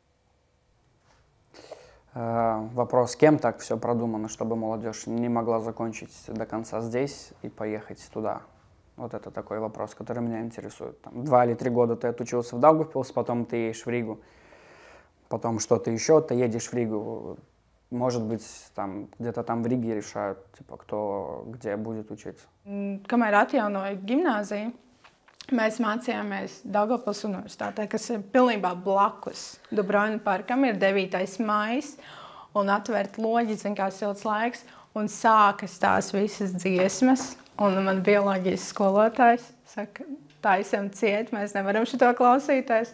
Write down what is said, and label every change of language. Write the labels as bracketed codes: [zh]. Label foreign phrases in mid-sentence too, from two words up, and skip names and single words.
[ru] Вопрос, кем так все продумано, чтобы молодежь не могла закончить до конца здесь и поехать туда? Вот это такой вопрос, который меня интересует. 2 или 3 года ты отучился в Даугавпилс, потом ты едешь в Ригу, потом что-то еще, ты едешь в Ригу. Может быть, где-то там в Риге решают, кто где будет учиться. [lv] Kamēr atjaunoja gimnāziju, mēs mācījāmies Daugavpils universitātē, kas ir pilnībā blakus Dubrovina parkam, ir 9. maijs, un atvērt loģi, kā silts laiks, un sākas tās visas dziesmas. Un man bioloģijas skolotājs saka, taisam ciet, mēs nevaram šito klausīties.